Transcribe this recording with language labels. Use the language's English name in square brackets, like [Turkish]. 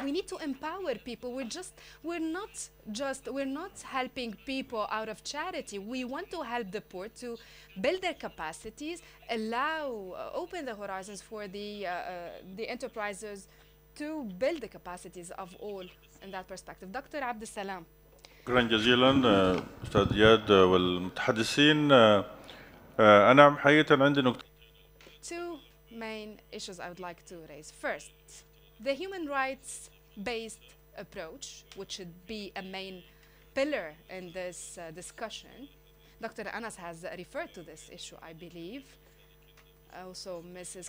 [English] We need to empower people. We're not helping people out of charity. We want to help the poor to build their capacities, open the horizons for the enterprises to build the capacities of all in that perspective. Dr. Abdel Salam. [Arabic] شكرا جزيلا أستاذ إياد والمتحدثين. أنا حقيقة عندي نقطة. [English] Two main issues I would like to raise. First, the human rights-based approach, which should be a main pillar in this discussion. Dr. Anas has referred to this issue, I believe. Also, Mrs.